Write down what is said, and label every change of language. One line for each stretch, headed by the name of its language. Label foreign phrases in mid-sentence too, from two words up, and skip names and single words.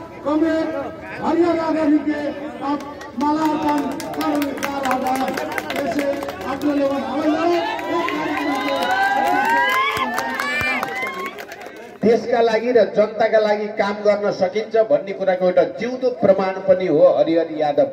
Hindi: कमरेड हरिहर यादव के आप मालार्पण करने जा रहा है। जैसे आप लोग
Nepali: देशका लागि र जनताका लागि काम गर्न सकिन्छ भन्ने कुराको एउटा जिउँदो प्रमाण पनि हो हरिहर यादव।